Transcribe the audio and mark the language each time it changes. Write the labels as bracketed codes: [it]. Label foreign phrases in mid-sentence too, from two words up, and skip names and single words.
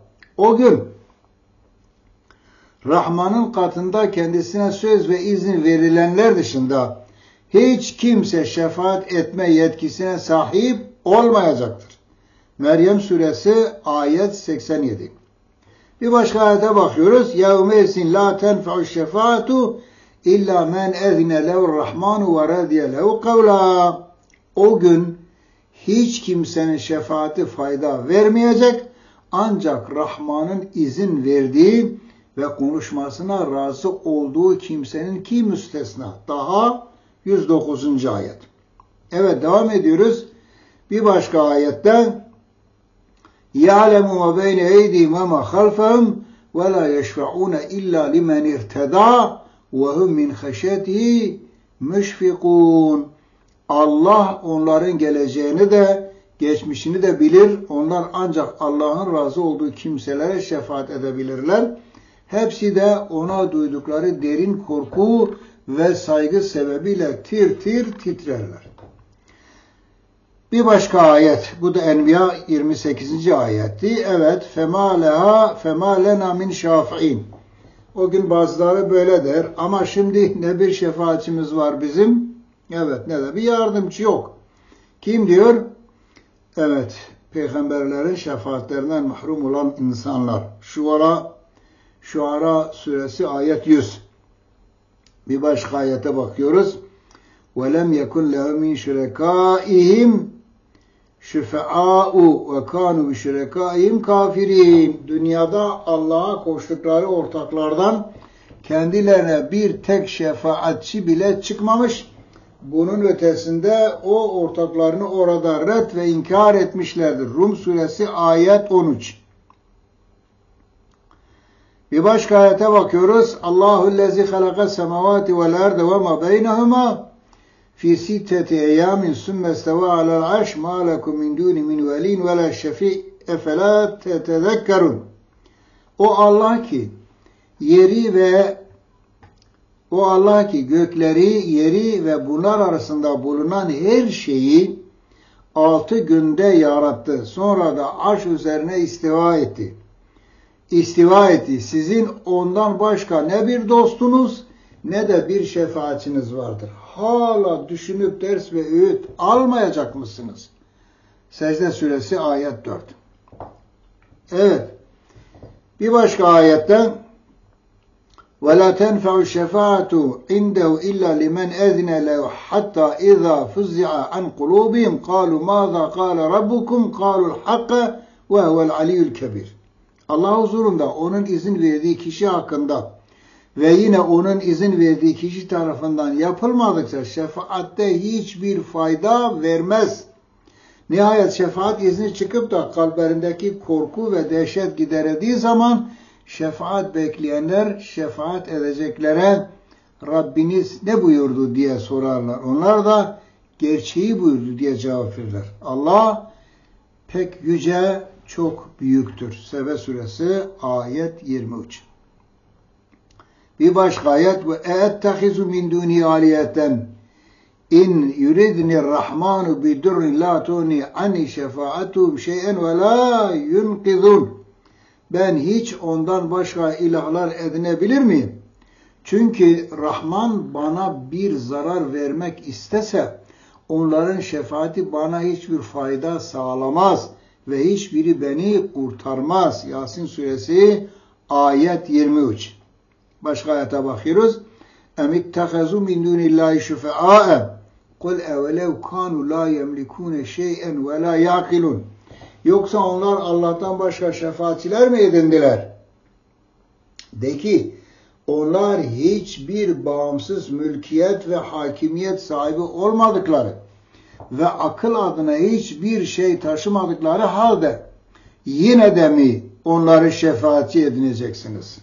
[tr] O gün Rahman'ın katında kendisine söz ve izin verilenler dışında hiç kimse şefaat etme yetkisine sahip olmayacaktır. Meryem suresi ayet 87. Bir başka ayete bakıyoruz. [ar] يَوْمَيْسٍ لَا تَنْفَعُ الشَّفَاةُ اِلَّا مَنْ اَذْنَ لَهُ الرَّحْمَانُ وَرَضِيَ لَهُ قَوْلًا. [tr] O gün hiç kimsenin şefaati fayda vermeyecek, ancak Rahman'ın izin verdiği ve konuşmasına razı olduğu kimsenin ki müstesna. Daha 109. ayet. Evet, devam ediyoruz. Bir başka ayette [ar] يَعْلَمُ مَا بَيْنَ اَيْدِهِمْ وَمَا خَلْفَهُمْ وَلَا يَشْفَعُونَ إِلَّا لِمَنْ اِرْتَدَى وَهُمْ مِنْ خَشْيَتِهِ مُشْفِقُونَ. [tr] Allah onların geleceğini de geçmişini de bilir. Onlar ancak Allah'ın razı olduğu kimselere şefaat edebilirler. Hepsi de ona duydukları derin korku ve saygı sebebiyle tir tir titrerler. Bir başka ayet. Bu da Enbiya 28. ayetti. Evet. [ar] فَمَا لَنَا مِنْ شَافِعِينَ. [tr] O gün bazıları böyle der. Ama şimdi ne bir şefaatçimiz var bizim. Evet. Ne de bir yardımcı yok. Kim diyor? Evet. Peygamberlerin şefaatlerinden mahrum olan insanlar. Şuara suresi ayet 100. Bir başka ayete bakıyoruz. [ar] وَلَمْ يَكُنْ لَهُ مِنْ شُرَكَائِهِمْ شُفَعَاءُ وَكَانُوا بِشُرَكَائِهِمْ كَافِرِينَ. [tr] Dünyada Allah'a koştukları ortaklardan kendilerine bir tek şefaatçi bile çıkmamış. Bunun ötesinde o ortaklarını orada red ve inkar etmişlerdir. Rum suresi ayet 13. Bir başka ayete bakıyoruz. [ar] الله الذي خلق السماوات والأرض وما بينهما في ستة أيام ثم استوى على العرش ما لكم من دون من ولي ولا شفيع أفلا تتذكرون. [tr] O Allah ki gökleri, yeri ve bunlar arasında bulunan her şeyi 6 günde yarattı. Sonra da arş üzerine istiva etti. Sizin ondan başka ne bir dostunuz ne de bir şefaatçiniz vardır. Hala düşünüp ders ve öğüt almayacak mısınız? Secde suresi ayet 4. Evet. Bir başka ayette [ar] وَلَا تَنْفَعُ الشَّفَاعَةُ عِنْدَهُ إِلَّا لِمَنْ اَذْنَ لَهُ حَتَّى إِذَا فُزِّعَ عَنْ قُلُوبِهِمْ قَالُوا مَاذَا قَالَ رَبُّكُمْ قَالُوا الْحَقَّ وَهُوَ الْعَلِيُّ الْكَبِيرُ. [tr] Allah huzurunda onun izin verdiği kişi hakkında ve yine onun izin verdiği kişi tarafından yapılmadıkça şefaatte hiçbir fayda vermez. Nihayet şefaat izni çıkıp da kalplerindeki korku ve dehşet giderildiği zaman şefaat bekleyenler şefaat edeceklere Rabbiniz ne buyurdu diye sorarlar. Onlar da gerçeği buyurdu diye cevap verirler. Allah pek yüce, çok büyüktür. Sebe suresi ayet 23. Bir başka ayet [ar] وأتخذ من دون آلهة إن يردن الرحمن بضر لا تغن عني شفاعتهم شيئا ولا ينقذون. [tr] Ben hiç ondan başka ilahlar edinebilir miyim? Çünkü Rahman bana bir zarar vermek istese onların şefaati bana hiçbir fayda sağlamaz ve hiçbiri beni kurtarmaz. Yasin suresi ayet 23. Başka ayete bakıyoruz. [ar] اَمِتَّخَذُوا مِنْ دُونِ اللّٰهِ شُفَعَاءَ قُلْ اَوَلَوْ كَانُوا لَا يَمْلِكُونَ شَيْئًا وَلَا يَعْقِلُونَ. [tr] Yoksa onlar Allah'tan başka şefaatçiler mi edindiler? De ki, onlar hiçbir bağımsız mülkiyet ve hakimiyet sahibi olmadıkları ve akıl adına hiçbir şey taşımadıkları halde yine de mi onları şefaatçi edineceksiniz?